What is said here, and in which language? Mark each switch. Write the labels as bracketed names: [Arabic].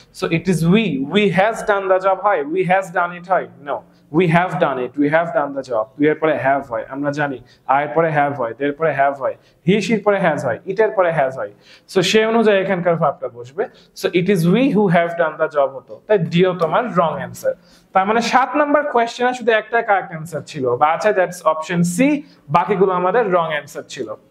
[English] So it is we has done the job হয়, we has done it হয়? No, we have done it, we have done the job। [Bangla] we এর পরে have হয়, আমরা জানি I এর পরে have হয়, এর পরে have হয়, he she এর পরে has হয়, it এর পরে has হয়। সো সেই অনুযায়ী এখানকার ভার্বটা বসবে। So [English] it is we who have done the job [Bangla] হতো, তাই ডি ও তোমার রং অ্যানসার। তার মানে 7 নাম্বার কোশ্চেনে শুধু একটা কারেক্ট অ্যানসার ছিল, বা আছে দ্যাটস অপশন সি, বাকিগুলো আমাদের রং অ্যানসার ছিল।